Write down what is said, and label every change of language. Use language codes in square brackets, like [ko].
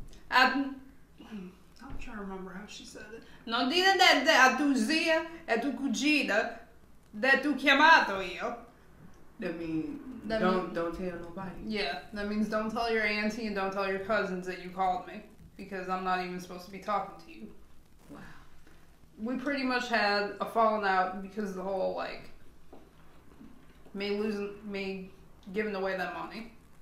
[en] I'm trying to remember how she said it. [it] Non dire niente a tua zia e tua cugina [en] that [it] tu chiamato io. [en] That means don't tell nobody. Yeah, that means don't tell your auntie and don't tell your cousins that you called me because I'm not even supposed to be talking to you. Wow. We pretty much had a falling out because of the whole, like, me giving away that money.